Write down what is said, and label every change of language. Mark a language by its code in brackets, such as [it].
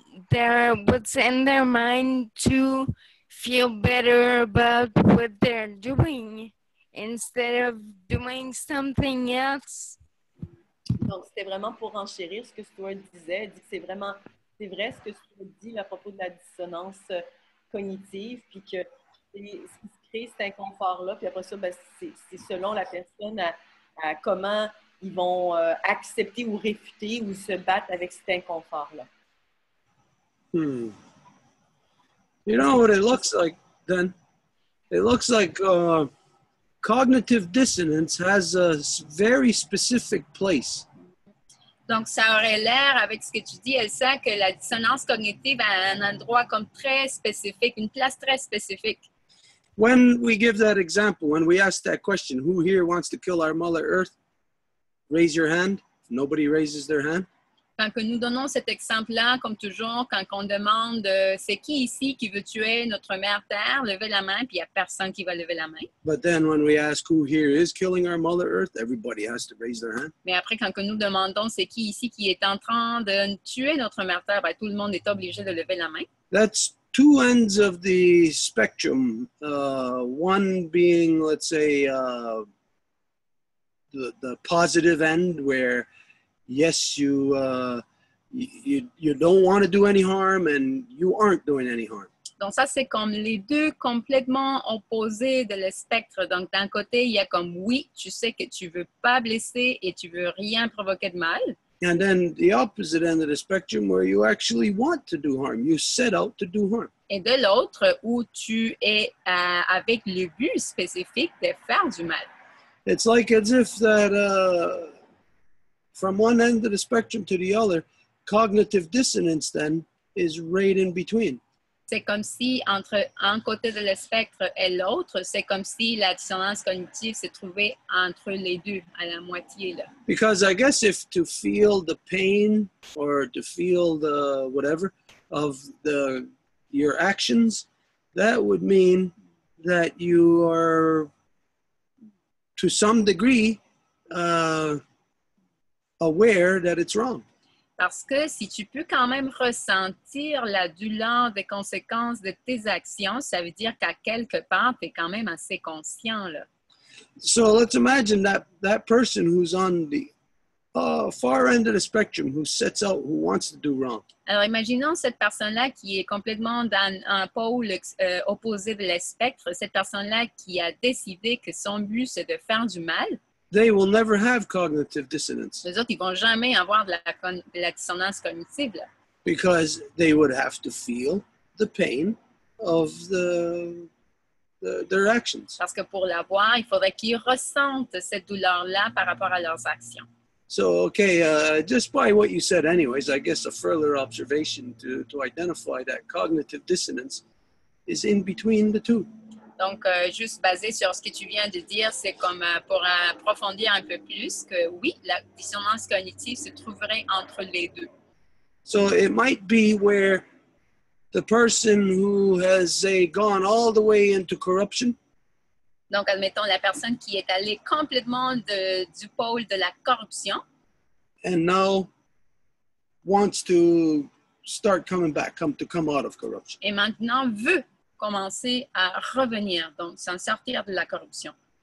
[en] what's in their mind to feel better about what they're doing instead of doing something else. [fr] Donc, c'était vraiment pour enchérir ce que Stuart disait. Il dit que c'est vrai ce que Stuart dit à propos de la dissonance cognitive, puis que ce qui se crée cet inconfort-là, puis après ça, ben, c'est selon la personne à comment ils vont accepter ou réfuter ou se battre avec cet inconfort-là. [en] You know what it looks like then? It looks like cognitive dissonance has a very specific place. [fr] Donc, ça aurait l'air, avec ce que tu dis, Elsa, que la dissonance cognitive a un endroit comme très spécifique, une place très spécifique. [en] When we give that example, when we ask that question, who here wants to kill our Mother Earth? Raise your hand. Nobody raises their hand. [fr] Quand que nous donnons cet exemple-là, comme toujours, quand on demande c'est qui ici qui veut tuer notre mère Terre, levez la main, puis il n'y a personne qui va lever la main. [en] But then when we ask who here is killing our Mother Earth, everybody has to raise their hand. [fr] Mais après, quand que nous demandons c'est qui ici qui est en train de tuer notre mère Terre, ben, tout le monde est obligé de lever la main. [en] That's two ends of the spectrum. One being, let's say, the positive end where yes, you don't want to do any harm and you aren't doing any harm. [fr] Donc ça, c'est comme les deux complètement opposés de le spectre. Donc d'un côté, il y a comme oui, tu sais que tu veux pas blesser et tu veux rien provoquer de mal. [en] And then the opposite end of the spectrum where you actually want to do harm. You set out to do harm. [fr] Et de l'autre, où tu es avec le but spécifique de faire du mal. [en] It's like as if that from one end of the spectrum to the other, cognitive dissonance then is right in between. [fr] C'est comme si entre un côté de le spectre et l'autre, c'est comme si la dissonance cognitive se trouvait entre les deux, à la moitié là. [en] Because I guess if to feel the pain or to feel the whatever of your actions, that would mean that you are to some degree aware that it's wrong. [fr] Parce que si tu peux quand même ressentir la douleur des conséquences de tes actions, ça veut dire qu'à quelque part, tu es quand même assez conscient, là. [en] So let's imagine that person who's on the far end of the spectrum, who sets out, who wants to do wrong. [fr] Alors, imaginons cette personne-là qui est complètement dans un pôle opposé de le spectre, cette personne-là qui a décidé que son but, c'est de faire du mal. [en] They will never have cognitive dissonance [fr] Les autres, ils ne vont jamais avoir de la dissonance cognitive, là. [en] because they would have to feel the pain of their actions. [fr] Parce que pour l'avoir, il faudrait qu'ils ressentent cette douleur-là par rapport à leurs actions. [en] So, okay, just by what you said anyways, I guess a further observation to identify that cognitive dissonance is in between the two. [fr] Donc, juste basé sur ce que tu viens de dire, c'est comme pour approfondir un peu plus que oui, la dissonance cognitive se trouverait entre les deux. [en] So it might be where the person who has, say, gone all the way into corruption, [fr] Donc, admettons la personne qui est allée complètement du pôle de la corruption [en] and now wants to start coming back, come out of corruption. [fr] et maintenant veut commencer à revenir, donc s'en sortir de la corruption.